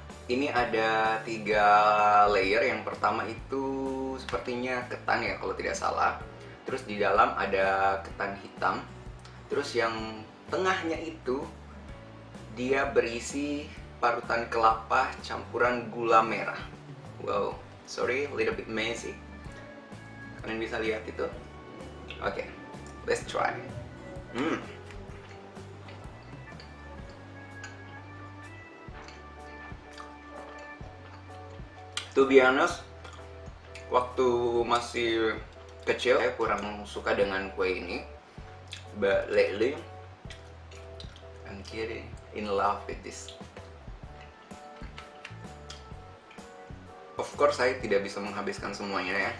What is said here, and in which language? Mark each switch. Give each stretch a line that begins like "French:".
Indonesian: Ini ada 3 layer. Yang pertama itu sepertinya ketan ya kalau tidak salah. Terus di dalam ada ketan hitam. Terus yang tengahnya itu dia berisi parutan kelapa campuran gula merah.
English: Wow, sorry, a little bit messy.
Indonesian: Kalian bisa lihat itu? Oke,
English: let's try. To be honest,
Indonesian: waktu masih kecil saya kurang suka dengan kue ini.
English: But lately, I'm getting in love with this. Of course,
Indonesian: saya tidak bisa menghabiskan semuanya ya.